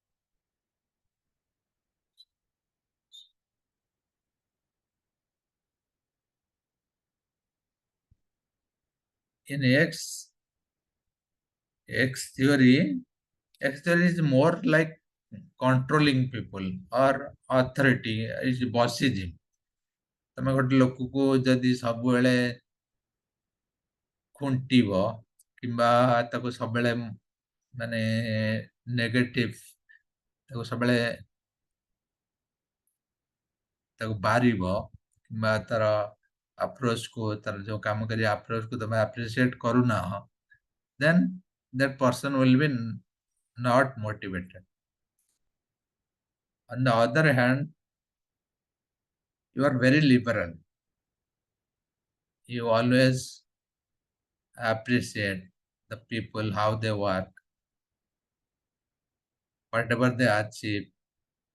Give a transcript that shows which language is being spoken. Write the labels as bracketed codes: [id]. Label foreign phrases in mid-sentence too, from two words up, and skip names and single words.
[en] In X theory is more like controlling people or authority, is bossism. [or] ତମେ ଗୋଟେ ଲୋକକୁ ଯଦି ସବୁବେଳେ ଖୁଣ୍ଟିବ କିମ୍ବା ତାକୁ ସବୁବେଳେ ମାନେ ନେଗେଟିଭ ତାକୁ ସବୁବେଳେ ତାକୁ ବାରିବ କିମ୍ବା ତାର ଆପ୍ରୋଚକୁ ତାର ଯୋଉ କାମ କରି ଆପ୍ରୋଚକୁ ତମେ ଆପ୍ରିସିଏଟ କରୁନାହ, [en] then that person will be not motivated. On the other hand, you are very liberal. You always appreciate the people, how they work, whatever they achieve.